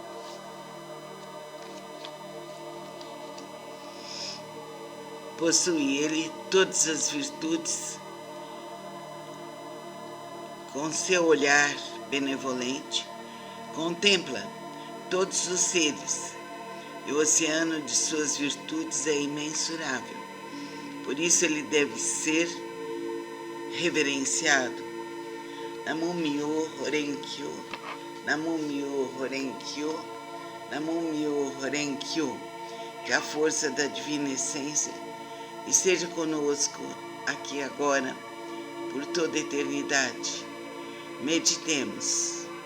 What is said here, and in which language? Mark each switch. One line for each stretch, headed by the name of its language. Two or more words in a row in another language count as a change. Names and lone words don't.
Portuguese: Possui ele todas as virtudes, com seu olhar benevolente, contempla todos os seres, e o oceano de suas virtudes é imensurável. Por isso ele deve ser reverenciado.
Japanese: 南無妙法蓮経 南無妙法蓮経 南無妙法蓮経.
Portuguese: Que a força da divina essência esteja conosco aqui agora, por toda a eternidade. Meditemos.